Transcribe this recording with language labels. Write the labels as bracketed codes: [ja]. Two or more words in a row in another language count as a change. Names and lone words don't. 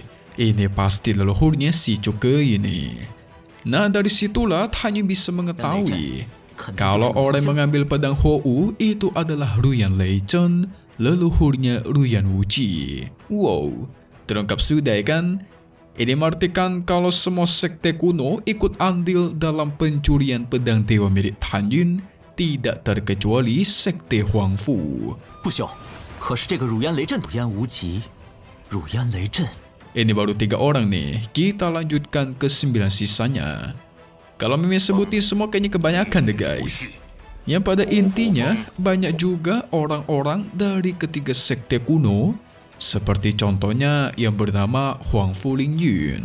[id] Ini pasti leluhurnya si Zhuge ini. Nah dari situlah hanya bisa mengetahui kalau orang mengambil pedang Hou itu adalah Ruyan Leichen, leluhurnya Ruyan Wuji. Wow, terungkap sudah kan? Ini mengartikan kalau semua sekte kuno ikut andil dalam pencurian pedang dewa milik Tan Yun, tidak terkecuali sekte Huangfu. [zh] 不朽，可是这个汝烟雷震，汝烟无极，汝烟雷震。 [id] Ini baru 3 orang nih, kita lanjutkan ke 9 sisanya. Kalau Mimin sebutin semua kayaknya kebanyakan deh guys. Yang pada intinya banyak juga orang-orang dari ketiga sekte kuno, seperti contohnya yang bernama Huangfu Lingyun.